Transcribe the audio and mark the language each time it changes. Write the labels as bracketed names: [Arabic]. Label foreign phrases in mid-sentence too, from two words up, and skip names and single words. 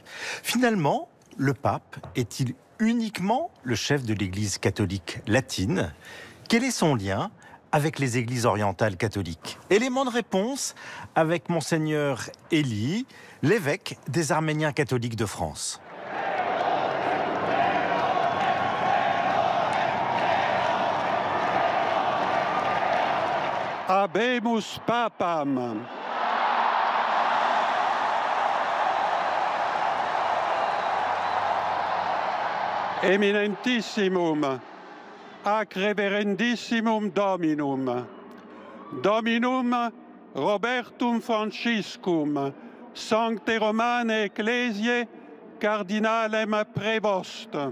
[French] Finalement, le pape est-il uniquement le chef de l'Église catholique latine? Quel est son lien avec les églises orientales catholiques? Élément de réponse avec Monseigneur Elie, l'évêque des Arméniens catholiques de France. [Latin] Habemus papam. Eminentissimum, ac reverendissimum Dominum, Dominum Robertum Franciscum, Sancte Romane Ecclesiae, Cardinalem Prevost.